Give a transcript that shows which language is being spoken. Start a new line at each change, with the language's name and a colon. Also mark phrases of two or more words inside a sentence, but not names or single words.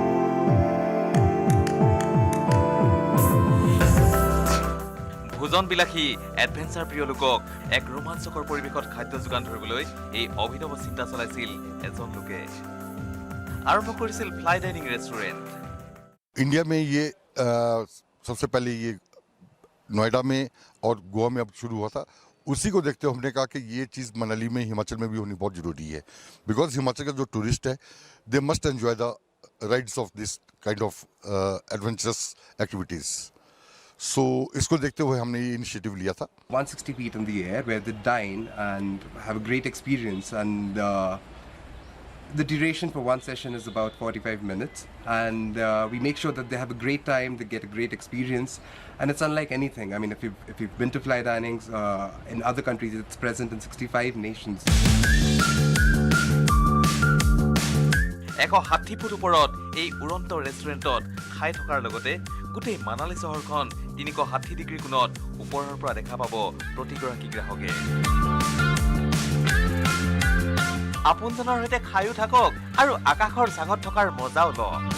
Assamese: ভোজন বিলাসী এডভেঞ্চাৰ প্ৰিয় লোকক এক ৰোমাঞ্চকৰ পৰিৱেশত খাদ্য যোগান ধৰিবলৈ এই অভিনৱ চিন্তা চলাইছিল এজন লোকে। আৰম্ভ কৰিছিল
English: fly dining restaurant.
Hindi: इंडिया में ये सबसे पहले ये नोएडा में और गोवा में अब शुरू हुआ था। उसी को देखते हुए हमने कहा कि ये चीज़ मनाली में, हिमाचल में भी होनी बहुत ज़रूरी है, बिकॉज हिमाचल का जो टूरिस्ट है
English: they must enjoy the rides of this kind of adventurous activities.
Hindi: सो इसको देखते हुए हमने ये इनिशिएटिव लिया था।
English: 160 feet in the air where they dine and have a great experience, and the duration for one session is about 45 minutes, and we make sure that they have a great time, they get a great experience, and it's unlike anything. I mean, if you've been to fly dinings in other countries, it's present in 65 nations.
Assamese: 160 ফুট ওপৰত এই উৰন্ত ৰেষ্টুৰেণ্টত খাই থকাৰ লগতে গোটেই মানালী চহৰখন 360 ডিগ্ৰী কোণত ওপৰৰ পৰা দেখা পাব প্ৰতিগৰাকী গ্ৰাহকে। আপোনজনৰ সৈতে খায়ো থাকক আৰু আকাশৰ চাঙত থকাৰ মজাও লওক।